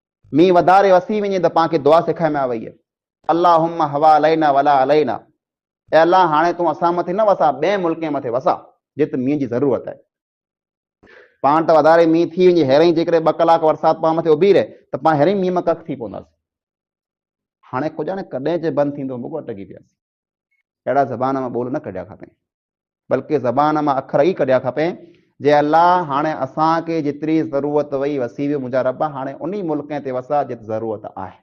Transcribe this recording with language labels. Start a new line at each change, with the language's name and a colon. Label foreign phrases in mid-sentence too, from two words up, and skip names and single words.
Sindhi: मींहुं वधारे वसी वञे त पाण खे दुआ सेखारे में वई आहे,
Arabic: اللهم حوا علينا ولا علينا,
Sindhi: ऐ अल्लाह हाणे तूं असां मथे न वसा, ॿिए मुल्क मथे वसा जिते मींहं जी ज़रूरत आहे। पाण त वधारे मींहुं थी वञे, हेरे जेकॾहिं 2 कलाक बरसाति पाण मथे उभी रहे त पाण हेरे मींहं मां कख थी पवंदासीं। हाणे खुद ॼाणे कॾहिं जे बंदि थींदो मुगो अटकी पियासीं। अहिड़ा ज़बान मां ॿोल न कढिया खपे, बल्कि ज़बान मां अखर ई कढिया खपे, जे अल्लाह हाणे असांखे जेतिरी ज़रूरत वई वसी वियो मुंहिंजा रब, हाणे उन मुल्क ते वसा जिते ज़रूरत आहे।